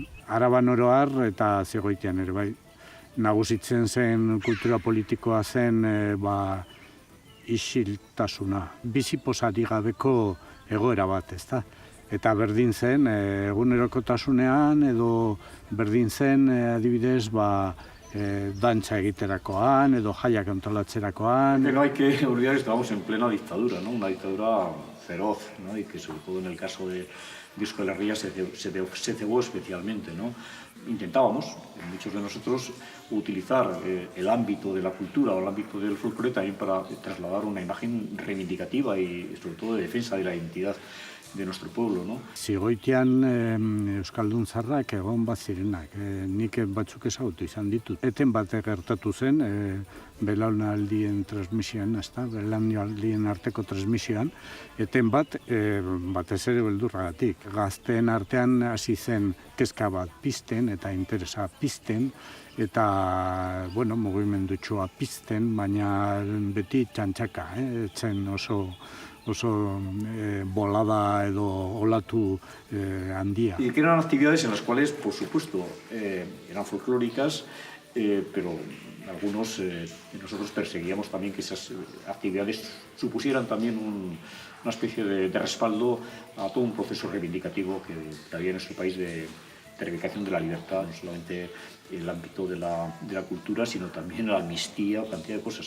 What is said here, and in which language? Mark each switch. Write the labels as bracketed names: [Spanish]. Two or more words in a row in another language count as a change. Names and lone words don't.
[Basque] Araban oro har eta Zegoitian ere bai. Nagusitzen zen kultura politikoa zen isiltasuna, biziposari gabeko egoera bat, ezta? Eta berdin zen egunerokotasunean edo berdin zen adibidez dantza egiterakoan edo jaiak antolatzerakoan. [Spanish] No hay que olvidar que estábamos en plena dictadura, ¿no? Una dictadura feroz, ¿no? Y que sobre todo en el caso de Euskal Herria se cebó especialmente, ¿no? Intentábamos, muchos de nosotros, utilizar el ámbito de la cultura o el ámbito del folclore también para trasladar una imagen reivindicativa y sobre todo de defensa de la identidad de nuestro pueblo, ¿no? [Basque] Zegoitian euskaldun zarrak egon bat zirenak, nik batzuk ezagutu izan ditut. Eten bat gertatu zen, belaunaldien transmisioan, belaunaldien arteko transmisioan, eten bat, batez ere beldurragatik. Gazteen artean hasi zen kezka bat pizten eta interesa pizten, eta, mugimendutxoa pizten, baina beti txantxaka, etzen oso bolada edo olatu handia. [Spanish] Y que eran actividades en las cuales, por supuesto, eran folclóricas, pero algunos de nosotros perseguíamos también que esas actividades supusieran también una especie de respaldo a todo un proceso reivindicativo que había en nuestro país de reivindicación de la libertad, no solamente en el ámbito de la cultura, sino también la amnistía o cantidad de cosas.